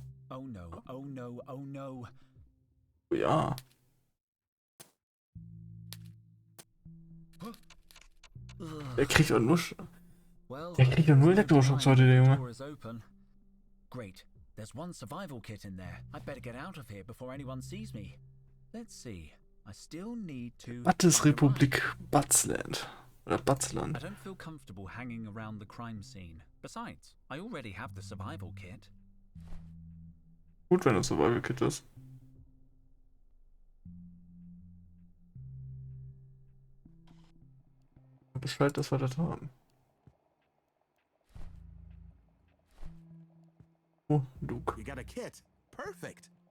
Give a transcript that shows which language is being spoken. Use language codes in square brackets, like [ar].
[en] Oh no, oh no, oh no. [de] Ja. Der kriegt doch nur Elektroschocks heute, der Junge. [en] Great. There's one survival kit in there. I'd better get out of here before anyone sees me. Let's see. I still need to [de] Battes-Republik Batzland. Oder Batzland. [en] I don't feel comfortable hanging around the crime scene. Besides, I already have the survival kit. [de] Gut, wenn das Survival Kit ist. Bescheid, dass wir das haben. [en] Oh, Luke. You got a kit. Perfect.